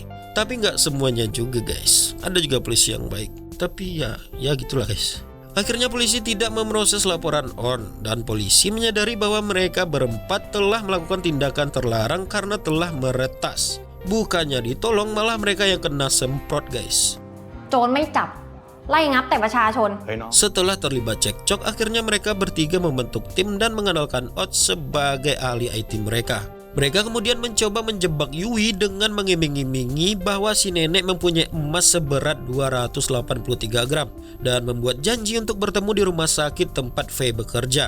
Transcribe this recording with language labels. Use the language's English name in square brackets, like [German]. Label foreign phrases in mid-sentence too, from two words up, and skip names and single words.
[Indonesian] Tapi nggak semuanya juga guys, ada juga polisi yang baik. Tapi ya gitulah guys. Akhirnya polisi tidak memproses laporan On dan polisi menyadari bahwa mereka berempat telah melakukan tindakan terlarang karena telah meretas. Bukannya ditolong, malah mereka yang kena semprot guys. [Thai] โจรไม่จับไล่งับแต่ประชาชน [Indonesian] Setelah terlibat cekcok, akhirnya mereka bertiga membentuk tim dan mengandalkan Ot sebagai ahli IT mereka. Mereka kemudian mencoba menjebak Yui dengan mengiming-imingi bahwa si nenek mempunyai emas seberat 283 gram dan membuat janji untuk bertemu di rumah sakit tempat Faye bekerja.